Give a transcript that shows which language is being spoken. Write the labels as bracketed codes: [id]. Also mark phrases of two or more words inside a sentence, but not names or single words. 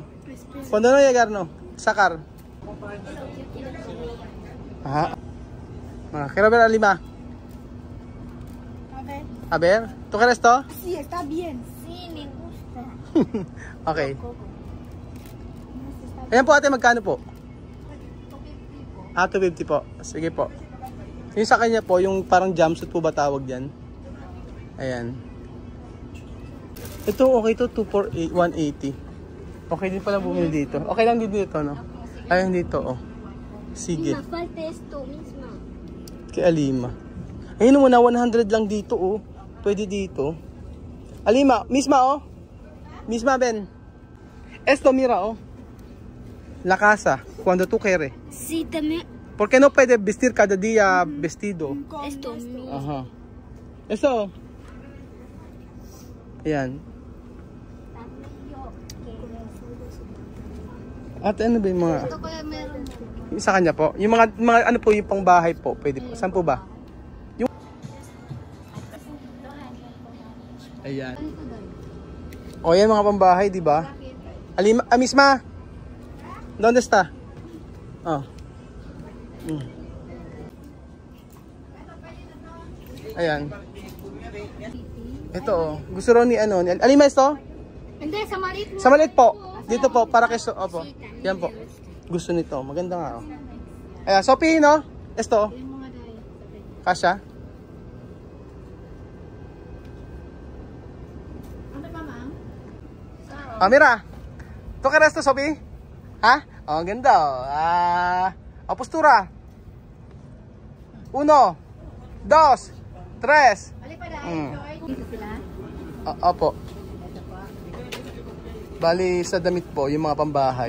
[es] Cuando no llegar, no. Sacar. Ajá. Quiero ver a Alima. A ver. ¿Tú quieres esto? Sí, está bien. Sí, me gusta. [tl] Okay. Ayan po ate, magkano po? 250 po. Sige po. Yung sa kanya po, yung parang jumpsuit po ba tawag yan? Ayan. Ito, okay to, 180. Okay din pala bumili dito. Okay lang din dito, no? Ayan dito, oh. Sige. [es] Falta esto misma. [tl] Kay Alima. Ayun mo na, 100 lang dito, oh. Pwede dito. Alima, [es] misma, oh. Misma, Ben. Esto, mira, oh. La casa, cuando tú quieres. Sí, también. ¿Por qué no puedes vestir cada día vestido? Esto mío. Aha. Eso. [tl] Ayan. Ate, ano ba yung mga... Ito kaya meron. Yung sa kanya po? Yung mga ano po, yung pang bahay po, pwede po. Saan po ba? Yung... Ayan. O yan mga pambahay, di ba? Alima, [es] misma. ¿Dónde está? [tl] Oh. Ayan. Ito oh. Gusto rin ni ano. Alima ito? Hindi, sa maliit mo. Sa maliit po. Dito po, para kay opo. Yan po. Gusto nito. Maganda nga oh. Ayan, Sophie no? Ito. Kasha? [es] Ah, mira. ¿Tú quieres esto, Sophie? [tl] ¿Ah? Oh, ang ganda oh. [es] Postura. 1, 2, 3. [tl] Opo. Bali sa damit po, yung mga pambahay.